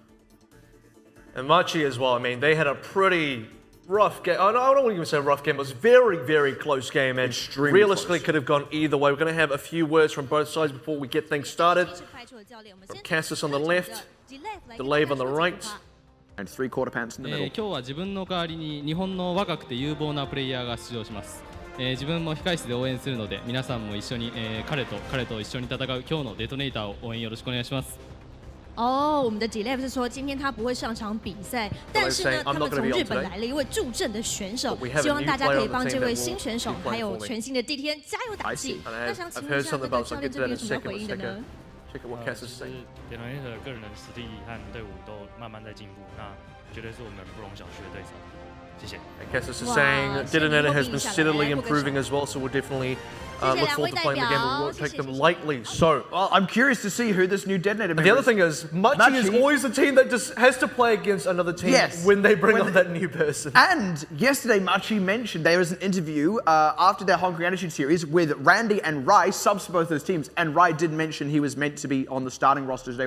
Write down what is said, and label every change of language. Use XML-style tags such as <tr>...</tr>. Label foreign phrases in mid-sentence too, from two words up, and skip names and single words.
<en>And Machi as well, I mean, they had a pretty rough game. I don't even say rough game. It was a very, very close game and extremely realistically close. could have gone either way. We're going to have a few words from both sides before we get things started. From Cassis on the left, Delave on the right. And 3/4 pants in the middle.</en> <ja>今日は自分の代わりに日本の若くて有望なプレイヤーが出場します。自分も控室で応援するので皆さんも一緒に彼と一緒に戦う今日のデトネーターを応援よろしくお願いします。</ja> <zh>我们的 DeToNator 是说今天他不会上场比赛，但是呢，他们从日本来了一位助阵的选手，希望大家可以帮这位新选手还有全新的 DTN 加油打气。那想请问一下，这个教练这边有什么要回应的呢？DeToNator 个人的实力和队伍都慢慢在进步，那绝对是我们不容小觑的对手。谢谢。</zh> <en>Cassis is saying DeToNator has been steadily improving as well, so we'll definitely look forward to playing the game, but we won't take them lightly. So, well, I'm curious to see who this new DeToNator member is. The other thing is, Machi is always the team that just has to play against another team when they bring on that new person. And yesterday, Machi mentioned there was an interview after their Hong Kong Attitude series with Randy and Rai, subs for both those teams, and Rai did mention he was meant to be on the starting roster today.</en>